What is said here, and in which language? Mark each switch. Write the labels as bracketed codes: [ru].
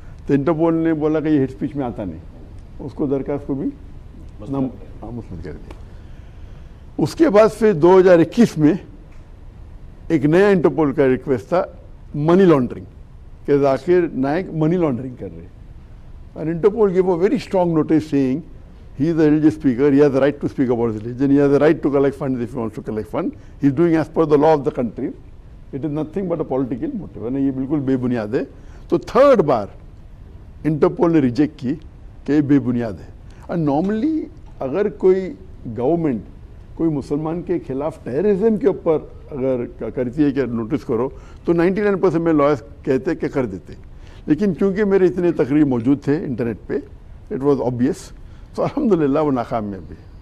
[hi] तो इंटरपोल ने बोला कि ये हेट स्पीच में आता नहीं, उसको दरख्वास्त को भी नामुस्तरद कर दिया। उसके बाद फिर 2021 में एक नया इंटरपोल का रिक्वेस्ट था, मनी लॉन्ड्रिंग, कि जाकिर नायक मनी लॉन्ड्रिंग कर रहे हैं। [en] And Interpol gave a very strong notice saying he is a religious speaker, he has the right to speak about his religion, he has the right to collect funds if he wants to collect funds. He is doing as per the law of the country. It is nothing but a political motive. [hi] है ना, ये बिल्कुल बेबुनियाद है। तो third बार interpole ने reject की कि ये बेबुनियाद है। और नॉर्मली अगर कोई गवर्नमेंट कोई मुसलमान के खिलाफ टेररिज्म के ऊपर अगर करती है कि नोटिस करो, तो 99% में लॉयर्स कहते कि कर देते, लेकिन क्योंकि मेरे इतने तकरीर मौजूद थे इंटरनेट पे, [en] it was obvious, [hi] तो अल्हम्दुलिल्लाह वो नाकामयाब भी।